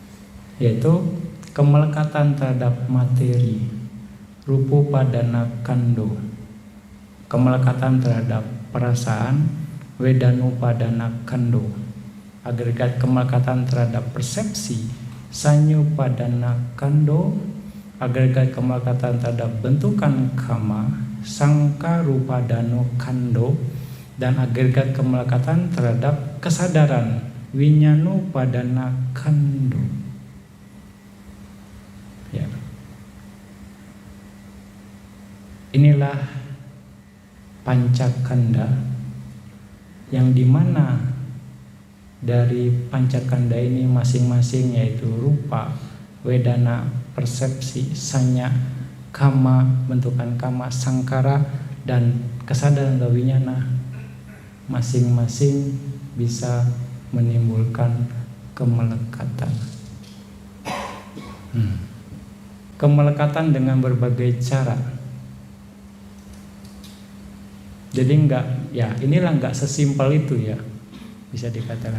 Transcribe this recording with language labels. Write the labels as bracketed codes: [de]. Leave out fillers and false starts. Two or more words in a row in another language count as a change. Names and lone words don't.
[id] Yaitu kemelekatan terhadap materi, [pi] rupa padana kando, [id] kemelekatan terhadap perasaan. [pi] Wedano padana kando, [id] agregat kemelekatan terhadap persepsi. [pi] Sanyo padana kando, [id] agregat kemelekatan terhadap bentukan kama. [pi] Sangkaru padano kando, [id] dan agregat kemelekatan terhadap kesadaran. [pi] Winyano padana kando. Ya. [id] Inilah pancakanda, yang dimana dari pancakanda ini masing-masing yaitu rupa, wedana, persepsi, sanya, kama, bentukan kama, sangkara, dan kesadaran winyana, masing-masing bisa menimbulkan kemelekatan. Kemelekatan dengan berbagai cara. Jadi inilah enggak sesimpel itu ya, bisa dikatakan.